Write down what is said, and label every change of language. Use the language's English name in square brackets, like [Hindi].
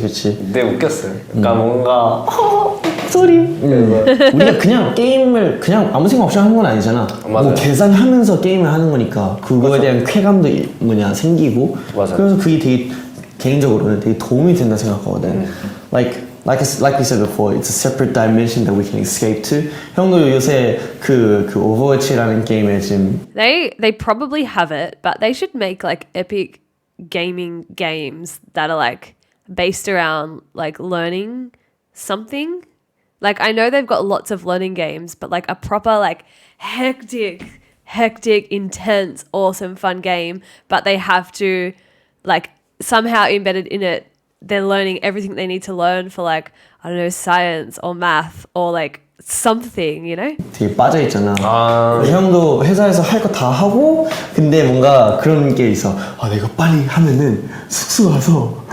[Korean] 그때 웃겼어요. 그러니까 뭔가 소리. 우리가 그냥 게임을 그냥 아무 생각 없이 하는 건 아니잖아. 뭐 계산하면서 게임을 하는 거니까 그거에 대한 쾌감도 생기고. 그래서 그게 되게 개인적으로는 되게 도움이 된다 생각하거든. [English] Like you said before, it's a separate dimension that we can escape to. [Korean] 형도 요새 그 Overwatch라는 게임에 지금 [English] They probably have it, but they should make like epic gaming games that are like based around like learning something. Like I know they've got lots of learning games, but like a proper like hectic, intense, awesome, fun game, but they have to like somehow embedded in it, they're learning everything they need to learn for like, I don't know, science or math or like something, you know? [Korean] 되게 빠져있잖아. 아. 형도 회사에서 할 거 다 하고 근데 뭔가 그런 게 있어. 아 내가 빨리 하면은 숙소 가서